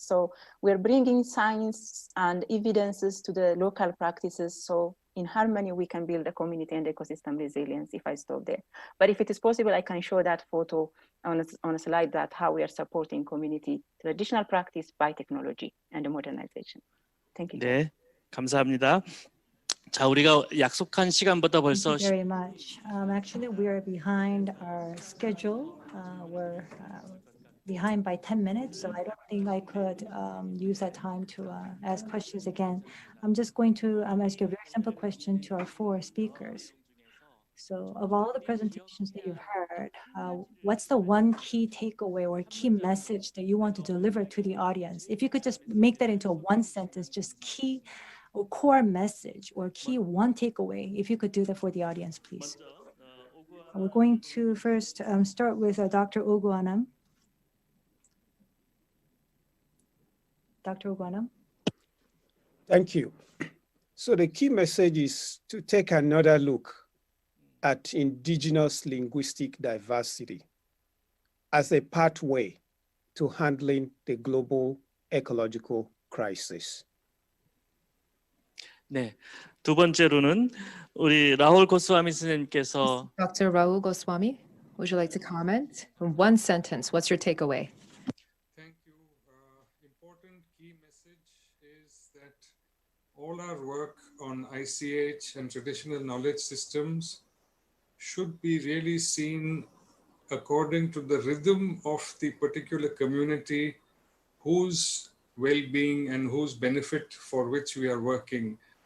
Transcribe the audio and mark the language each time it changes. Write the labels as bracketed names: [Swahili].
[English] So we're bringing science and evidences to the local practices. So in harmony, we can build a community and ecosystem resilience, if I stop there. But if it is possible, I can show that photo on a slide, that how we are supporting community traditional practice by technology and modernization. Thank you. [Korean] 네, 감사합니다. 자, 우리가 약속한 시간보다 벌써 [English] Thank you very much. Actually, we are behind our schedule. We're behind by 10 minutes, so I don't think I could use that time to ask questions again. I'm just going to ask you a very simple question to our 4 speakers. So of all the presentations that you've heard, what's the one key takeaway or key message that you want to deliver to the audience? If you could just make that into a one sentence, just key or core message or key one takeaway, if you could do that for the audience, please. We're going to first start with Dr. Oguanam. Dr. Oguanam. Thank you. So the key message is to take another look at indigenous linguistic diversity as a pathway to handling the global ecological crisis. [Korean] 네, 두 번째로는 우리 라홀 고스와미 선생님께서 [English] Dr. Rahul Goswami, would you like to comment? In one sentence, what's your takeaway? Thank you. Important key message is that all our work on ICH and traditional knowledge systems should be really seen according to the rhythm of the particular community whose well-being and whose benefit for which we are working.